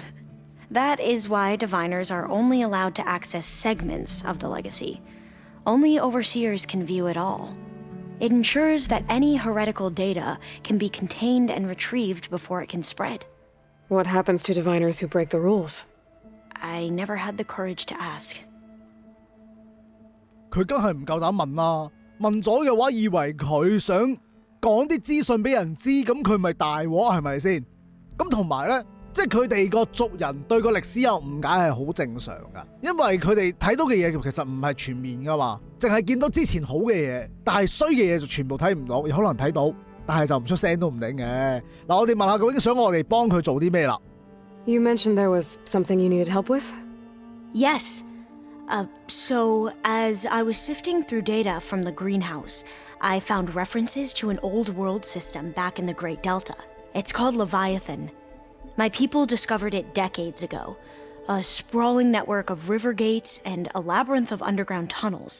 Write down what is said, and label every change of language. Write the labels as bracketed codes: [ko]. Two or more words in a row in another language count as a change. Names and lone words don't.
[en] That is why Diviners are only allowed to access segments of the legacy. Only Overseers can view it all. It ensures that any heretical data can be contained and retrieved before it can spread. What happens to Diviners who break the rules? I never had the courage to ask. [yue] 佢梗係唔夠膽問啦，問咗嘅話，以為佢想講啲資訊俾人知，咁佢咪大鑊係咪先？咁同埋咧，即係佢哋個族人對個歷史有誤解係好正常噶，因為佢哋睇到嘅嘢其實唔係全面噶嘛，淨係見到之前好嘅嘢，但係衰嘅嘢就全部睇唔到，有可能睇到，但係就唔出聲都唔定嘅。嗱，我哋問下究竟想我哋幫佢做啲咩啦？ [en] You mentioned there was something you needed help with? Yes. So, as I was sifting through data from the greenhouse, I found references to an old world system back in the Great Delta. It's called Leviathan. My people discovered it decades ago. A sprawling network of river gates and a labyrinth of underground tunnels.